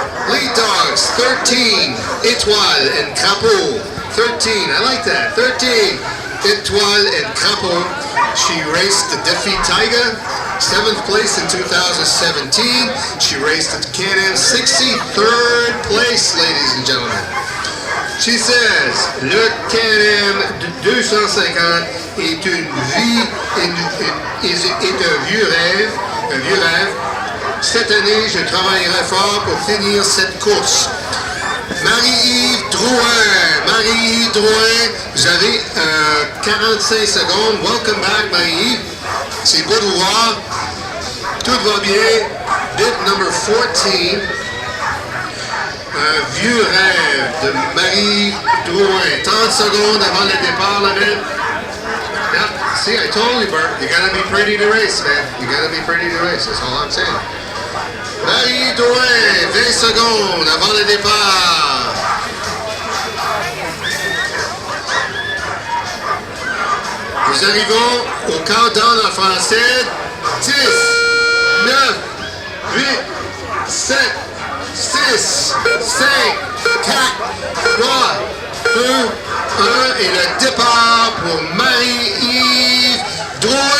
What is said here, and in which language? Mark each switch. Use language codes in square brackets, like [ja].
[en] Lead dogs, 13, Étoile and Crapaud. 13, I like that. 13, Étoile and Crapaud. She raced the Défi Tiger, 7th place in 2017. She raced at Can-Am 63rd place, ladies and gentlemen. She says, [fr] le Can-Am 250 est une vie, est un vieux rêve. Cette année, je travaillerai fort pour finir cette course. Marie-Yves Drouin, vous avez 45 secondes. [en] Welcome back, Marie-Yves. [fr] C'est beau de voir. Tout va bien. [en] Bit number 14. [fr] Un vieux rêve de Marie Drouin. 30 secondes avant le départ, la bête. [en] Yeah, see, I told you, Bert, you gotta be pretty to race, man. You gotta be pretty to race, that's all I'm saying. [fr] Marie Drouin, 20 secondes avant le départ. Nous arrivons au countdown en français. 10, 9, 8, 7, 6, 5, 4, 3, 2, 1 et le départ pour Marie-Yves Drouin.